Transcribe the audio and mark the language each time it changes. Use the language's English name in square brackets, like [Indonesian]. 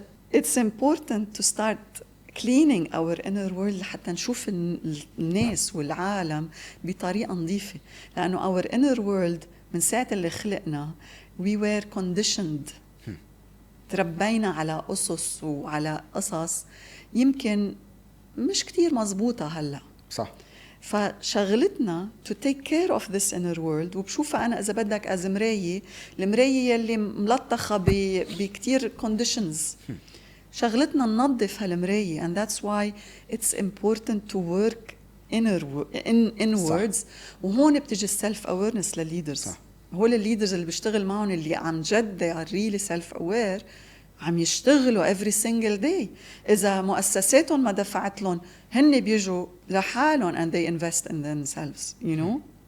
[English] it's important to start cleaning our inner world [Arabic] حتى نشوف الناس والعالم بطريقة نظيفة، لأنه [English] our inner world [Arabic] من ساعة اللي خلقنا [English] we were conditioned، [Arabic] تربينا على أسس وعلى قصص يمكن مش كتير مزبوطة هلأ. صح. فشغلتنا [English] to take care of this inner world، [Arabic] وبشوفها أنا إذا بدك از مراية، المراية يلي ملطخة بكتير conditions، شغلتنا ننظف هالمراية. [English] and that's why it's important to work inwards. [Arabic] وهون بتجي السلف awareness للليدرز. هول الليدرز اللي بيشتغل معهم اللي عن جد [English] they are really self aware [Arabic] عم يشتغلوا [English] every single day. [Arabic] إذا مؤسساتهم ما دفعت لهم هن بيجوا لحالهم [English] and they invest in themselves, you know.